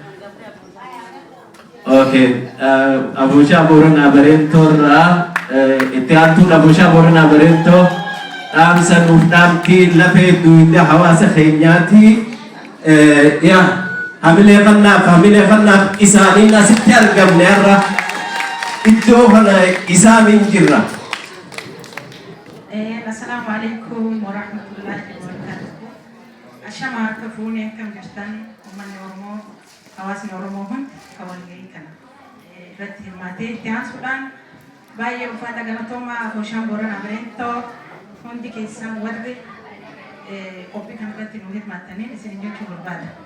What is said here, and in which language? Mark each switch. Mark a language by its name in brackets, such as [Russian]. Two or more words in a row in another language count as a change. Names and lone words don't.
[Oromo] Afooshaa Booranaa Bareentoorraa itti aantuun Afooshaa Booranaa Bareentoo dhaamsa nuuf dhaamti lafee duwidda hawaasa keenyaati. Hamilee kannaaf isaaniin asitti argamne irra iddoo kana isaaniin jirra. [Arabic] السلام عليكم ورحمة الله وبركاته. [Oromo] Ashama kafuune kam jirtan uummanni Oromoo hawaasni Oromoo hundi kan walgahii kana irratti hirmaatee itti aansuudhaan baay'ee uffata galatoomaa Afooshaan Booranaa Bareentoo hundi keessan warri qophii kana irratti nu hirmaattanii isin jechuu barbaada.